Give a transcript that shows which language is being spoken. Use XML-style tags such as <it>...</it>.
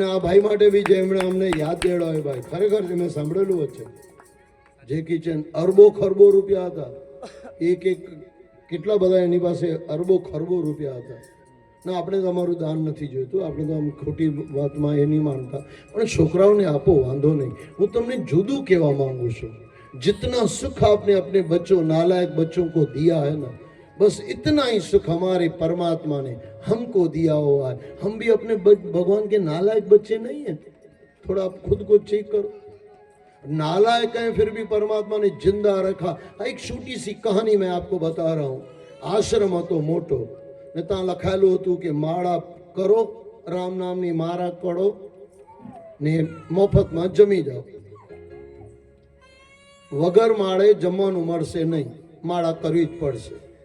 <gu>ને આ ભાઈ માટે બી જેમણે અમને યાદ દેવડાવ્યો ભાઈ. ખરેખર મેં સાંભળેલું વચ્ચે જેકી ચેન અરબો ખરબો રૂપિયા હતા. એક કેટલા બધા એની પાસે અરબો ખરબો રૂપિયા હતા. ના, આપણે તો અમારું દાન નથી જોઈતું, આપણે તો આમ ખોટી વાતમાં એ નહીં માનતા, પણ છોકરાઓને આપો, વાંધો નહીં. હું તમને જુદું કહેવા માંગુ છું.</gu> <hi>जितना सुख आपने अपने बच्चों नालायक बच्चों को दिया है ना, बस इतना ही सुख हमारे परमात्मा ने हमको दिया हुआ है. हम भी अपने भगवान के नालायक बच्चे नहीं हैं. थोड़ा आप खुद को चेक करो. नालायक हैं फिर भी परमात्मा ने जिंदा रखा. एक छोटी सी कहानी मैं आपको बता रहा हूँ.</hi> <gu>आश्रम હતો મોટો ને ત્યાં લખાયેલું હતું કે માળા કરો, રામ નામની માળા કરો ને મફતમાં જમી જાઓ. વગર માળે જમવાનું મળશે નહીં, માળા કરવી જ પડશે.</gu>